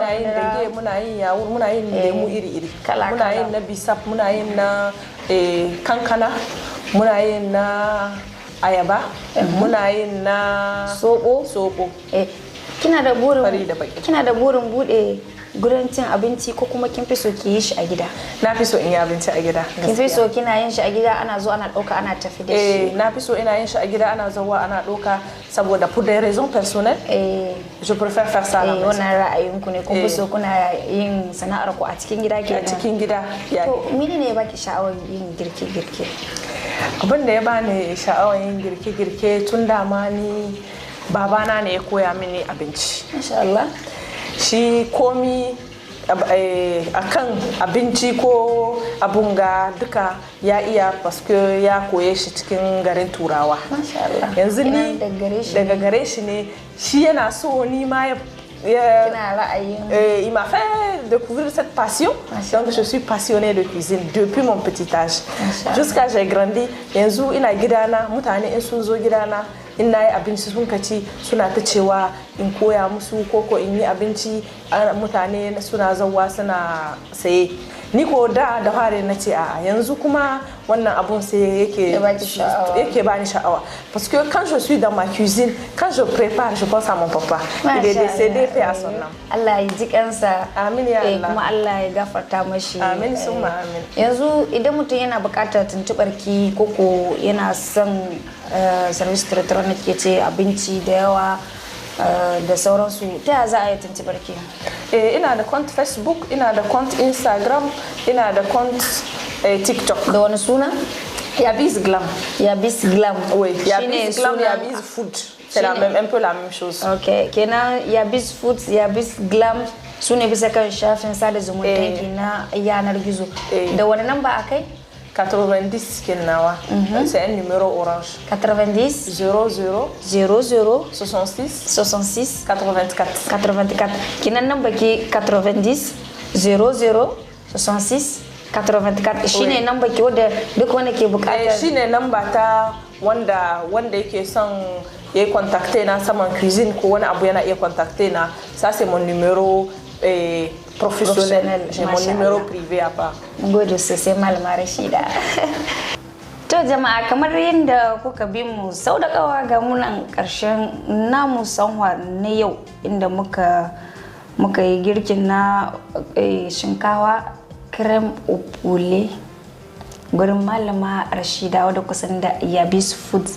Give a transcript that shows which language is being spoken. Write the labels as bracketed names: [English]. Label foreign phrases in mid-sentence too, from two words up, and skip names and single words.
[Hausa] muna yin yawur muna yin lemu iri-iri muna yin na bisap muna yin na kankana muna yin na ayaba muna yin na soɓo. Kina da burin bude gurin cin abinci ko kuma kin fi so ki yi shi a gida? Na fi so in yi abinci a gida. Kin fi so kina yin shi a gida ana zo ana ɗauka ana tafi da shi? Na fi so ina yin shi a gida ana zuwa ana ɗauka saboda [French] pour des raisons personnelles. Je préfère faire ça à la maison. [Hausa] Wannan ra'ayinku ne kun fi so kuna yin sana'ar ku a cikin gida kenan? A cikin gida. To mene ne ya baki sha'awar yin girke-girke? Abin da ya bani sha'awar yin girke-girke tun dama ni babana ne ya koya mini abinci. [Arabic] ما شاء الله. [Hausa] Shi komi akan abinci ko abunga duka ya iya paske ya koye shi cikin garin turawa. Yanzu ni daga gare shi ne shi yana so ni ma [French] il m'a fait découvrir cette passion. Donc je suis passionnée de cuisine depuis mon petit âge jusqu'à j'ai grandi. [Hausa] Yanzu ina gidana mutane in sun zo gidana in nayi abinci sun kaci suna ta cewa in koya musu koko in yi abinci mutane suna zawa suna saye. Ni ko da fare na ce a yanzu kuma wannan abun sai yake bani sha'awa [French] parce que quand je suis dans ma cuisine quand je prépare je pense à mon papa. Il est décédé paix à son âme. [Hausa] Allah ya ji kansa. Amin ya Allah. Kuma Allah ya gafarta mashi. Amin summa amin. Yanzu idan mutum yana buƙatar tuntubar ki koko yana son [French] service traiteur [Hausa] ne ke ce abinci da yawa da sauransu ta za a yi tuntubar ki? Ina da account Facebook, ina da account Instagram, ina da account TikTok. Da wani suna? Yabis Glam. Yabis Glam. [French] Oui, Yabis Glam, Yabis Food. C'est un peu la même chose. [Hausa] Ok, kenan Yabis Food, Yabis Glam su ne bisa kan shafin sada zumunta na yanar gizo. Da wani namba a kai? 90 kenawa. [French] C'est un numéro orange. 90 00 00 66 84. [Hausa] Kinan namba ki 90 00 66 84 shine namba ki wanda duk wanda ke bukata. Shine namba ta wanda yake son ya contacter na saman cuisine ko wani abu yana iya contacter na. [French] Ça c'est mon numéro professionnel. J'ai mon numéro privé à part. [Hausa] Gode sosai Malama Rashida. To jama'a kamar yadda kuka bi mu sau da kawa ga munan karshen namu sanwa na yau inda muka yi girkin na shinkawa [French] crème au poulet [Hausa] gurin Malama Rashida wadda kusan da Yabis Foods.